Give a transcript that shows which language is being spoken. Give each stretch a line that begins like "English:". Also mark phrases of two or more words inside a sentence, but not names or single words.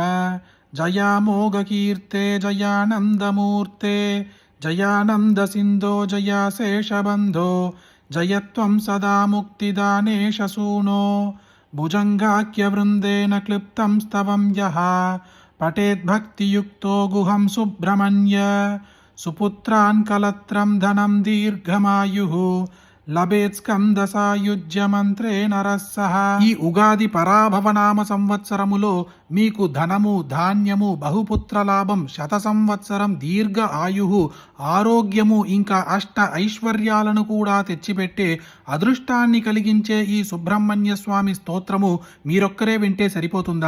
Sanskrit: जयामोघकीर्ते जयानन्दमूर्ते जयानन्दसिन्धो जया शेषबन्धो जयत्वं सदा मुक्तिदाने शसूनो भुजङ्गाख्यवृन्देन क्लिप्तं स्तवं यः पठेद्भक्तियुक्तो गुहं सुब्रह्मण्य सुपुत्रान् कलत्रं धनं दीर्घमायुः लभेत् స్కందసాయుజ్య మంత్రే నరస్సహ.
Telugu: ఈ ఉగాది పరాభవనామ సంవత్సరములో మీకు ధనము, ధాన్యము, బహుపుత్ర లాభం, శత సంవత్సరం దీర్ఘ ఆయువు, ఆరోగ్యము ఇంకా అష్ట ఐశ్వర్యాలను కూడా తెచ్చిపెట్టే అదృష్టాన్ని కలిగించే ఈ సుబ్రహ్మణ్య స్వామి స్తోత్రము మీరొక్కరే వింటే సరిపోతుందా?